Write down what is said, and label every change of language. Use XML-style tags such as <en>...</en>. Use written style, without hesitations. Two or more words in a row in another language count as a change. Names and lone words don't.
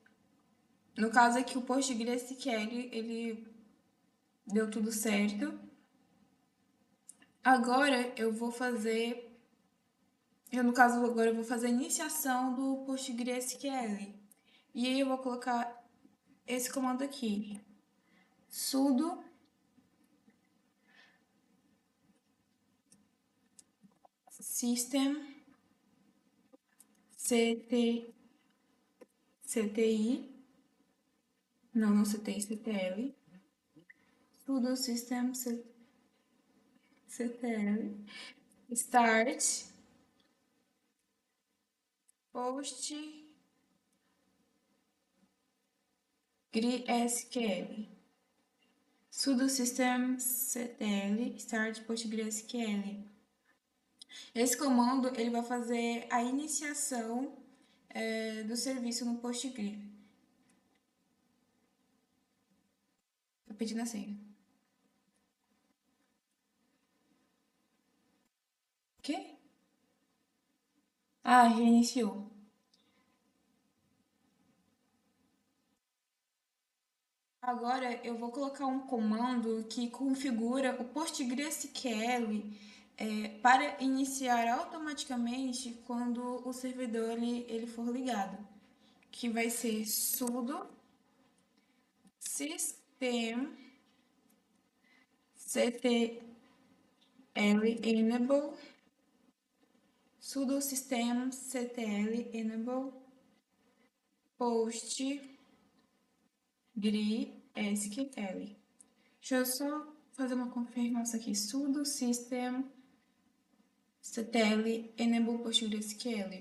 <pt>No caso aqui, o PostgreSQL, ele deu tudo certo. Agora eu vou fazer. No caso, agora eu vou fazer a iniciação do PostgreSQL. E aí eu vou colocar esse comando aqui.</pt> <en>Sudo system cti. Não cti, ctl. Sudo system ctl. Start PostgreSQL. Sudo system ctl start PostgreSQL.</en> <pt>Esse comando ele vai fazer a iniciação do serviço no Postgre. Tô pedindo a senha. O quê? Ah, já iniciou. Agora eu vou colocar um comando que configura o PostgreSQL para iniciar automaticamente quando o servidor ele for ligado, que vai ser sudo</pt> <en>system ctl enable sudo system ctl enable PostgreSQL.</en> <pt>Deixa eu só fazer uma confirmação aqui.</pt> <en>Sudo system ctl enable PostgreSQL.</en>